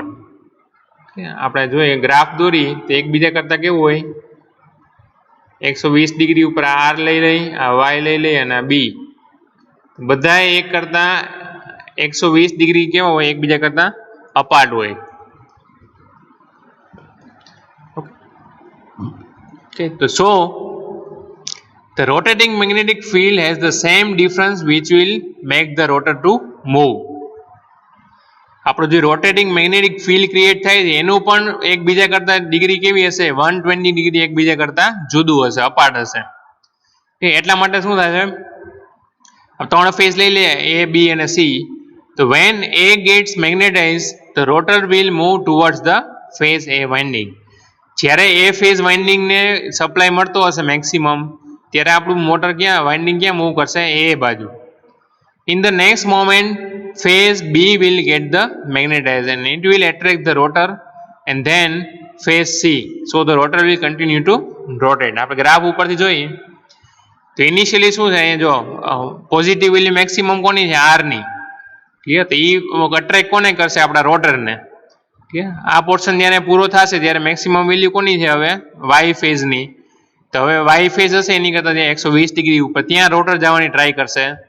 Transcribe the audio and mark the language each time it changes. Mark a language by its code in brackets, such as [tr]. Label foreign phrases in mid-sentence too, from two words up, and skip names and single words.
[gu] આપણે જોઈએ ગ્રાફ દોરી તો એકબીજા કરતા કેવું હોય 120 ડિગ્રી ઉપર આર લઈ લઈ, આ વાય લઈ લઈ અને આ બી, બધા એક કરતા 120 ડિગ્રી કેવા હોય એકબીજા કરતા અપાર્ટ હોય. [en] Okay, so the rotating magnetic field has the same difference which will make the rotor to move. [gu] આપણું જે [en] rotating magnetic field create [gu] થાય છે એનું પણ એકબીજા કરતા ડિગ્રી કેવી હશે 120 ડિગ્રી એકબીજા કરતા જુદું હશે, અપાર્ટ હશે. એટલા માટે શું થાય છે ત્રણ ફેઝ લઈ લે A, B અને C. [en] તો when A gets magnetized the rotor will move towards the phase A winding. [gu] જ્યારે [en] A phase winding [gu] ને સપ્લાય મળતો હશે મેક્સિમમ ત્યારે આપણું મોટર ક્યાં વાઇન્ડિંગ ક્યાં મૂવ કરશે A બાજુ. [en] In the next moment phase B will get the magnetized and it will attract the rotor and then phase C, so the rotor will continue to rotate. [gu] આપણે ગ્રાફ ઉપરથી જોઈએ તો ઇનિશિયલી શું છે જો [en] positive value maximum [gu] કોની છે R ની, ક્લિયર. તો એ અટ્રેક્ટ કોને કરશે આપણા રોટરને, ક્લિયર. આ પોર્શન જ્યારે પૂરો થશે ત્યારે [en] maximum value [gu] કોની છે હવે વાય ફેઝની. તો હવે [en] Y phase [gu] હશે એની કરતા 120 ડિગ્રી ઉપર ત્યાં રોટર જવાની ટ્રાય કરશે.